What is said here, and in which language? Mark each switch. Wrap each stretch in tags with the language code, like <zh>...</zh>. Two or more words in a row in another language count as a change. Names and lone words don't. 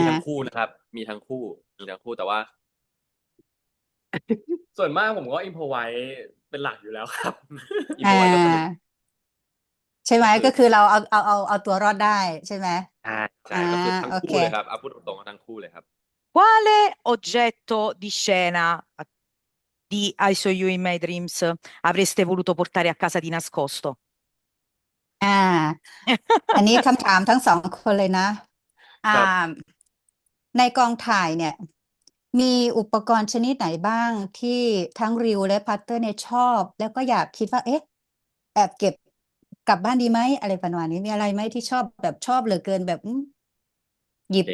<th>มีทั้งคู่นะครับ มีทั้งคู่แต่ว่า ส่วนมากผมก็อิมพอไว้เป็นหลักอยู่แล้วครับ อินโฟไว้ก็สนุก ใช่ไหม ก็คือ ก็คือเราเอาตัวรอดได้ใช่ไหม ใช่ใช่ อ่า ก็คือทั้ง โอเค คู่เลยครับเอาพูดตรงๆว่าทั้งคู่เลยครับ</th> <it>Quale oggetto di scena di I Saw You in My Dreams avreste voluto portare a casa di nascosto?</it> <th>อ่า อันนี้คำถามทั้งสองคนเลยนะ อ่า ครับ ในกองถ่ายเนี่ย มีอุปกรณ์ชนิดไหนบ้างที่ทั้งริวและพัตเตอร์เนี่ยชอบ แล้วก็อยากคิดว่า เอ๊ะ แอบเก็บกลับบ้านดีไหมอะไรประมาณนี้มีอะไรไหมที่ชอบแบบชอบเหลือเกินแบบหยิบ</th>